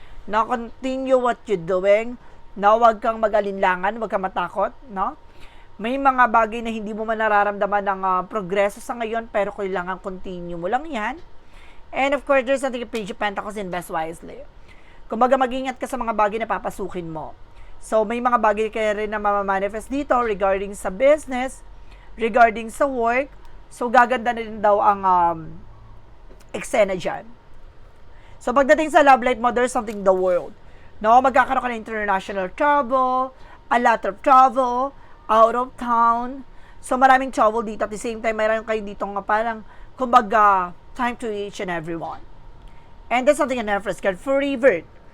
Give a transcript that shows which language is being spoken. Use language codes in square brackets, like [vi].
[en] Now, continue what you're doing. [tl] Now, huwag kang mag-alinlangan, huwag kang matakot, no? May mga bagay na hindi mo man nararamdaman ng progreso sa ngayon, pero kailangan continue mo lang yan. [en] And of course, there's something Page of Pentacles, invest wisely. [tl] Kumbaga, mag-ingat ka sa mga bagay na papasukin mo. So, may mga bagay kaya rin na mamamanifest dito regarding sa business, regarding sa work. So, gaganda na rin daw ang eksena dyan. [en] So, [tl] pagdating sa [en] love life mo, there's something the world. No, [tl] magkakaroon ka ng [en] international travel, a lot of travel, out of town. [tl] So, maraming travel dito. [en] At the same time, [tl] mayroon kayo dito nga parang, kumbaga, [en] time to each and everyone. And there's something in Empress card, forever.